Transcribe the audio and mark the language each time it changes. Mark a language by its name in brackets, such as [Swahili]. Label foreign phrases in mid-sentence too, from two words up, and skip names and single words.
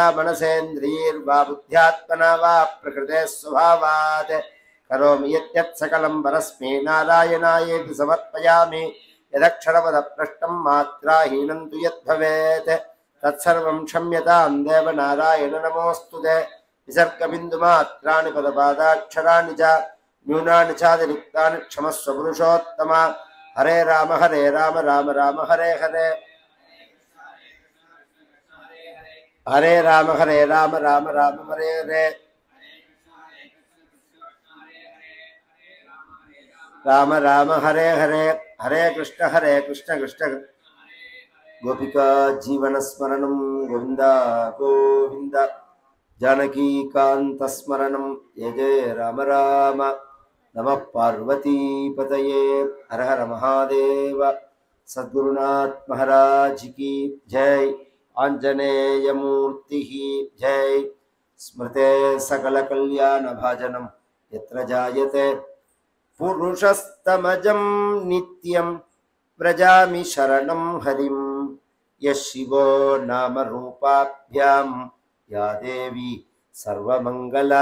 [Sanskrit] मनसेन्द्रियैर्वा बुद्ध्यात्मना वा प्रकृतेः स्वभावात् करोमि यत् सकलं परस्मै नारायणायेति समर्पयामि यदक्षरपदभ्रष्टं मात्राहीनं तु यद्भवेत् तत्सर्वं क्षम्यतां देव नारायण नमोऽस्तुते विसर्गबिन्दुमात्राणि पदपादाक्षराणि च न्यूनानि चातिरिक्तानि क्षमस्व पुरुषोत्तम हरे राम राम राम हरे हरे हरे राम राम राम हरे हरे राम राम हरे हरे हरे कृष्ण कृष्ण गोपिका जीवन स्मरणं गोविंद गोविंद जानकी कांत स्मरणं जय जय राम राम नमः पार्वती पतये हर हर महादेव सद्गुरुनाथ [Hindi] महाराज की जय [Sanskrit] आंजनेय मूर्ति जय स्मृते सकल कल्याण भाजनम यत्र जायते पुरुषस्तमजं नित्यं व्रजामि शरणं हरिं यः शिवो नाम रूपाभ्यां या देवी सर्वमंगला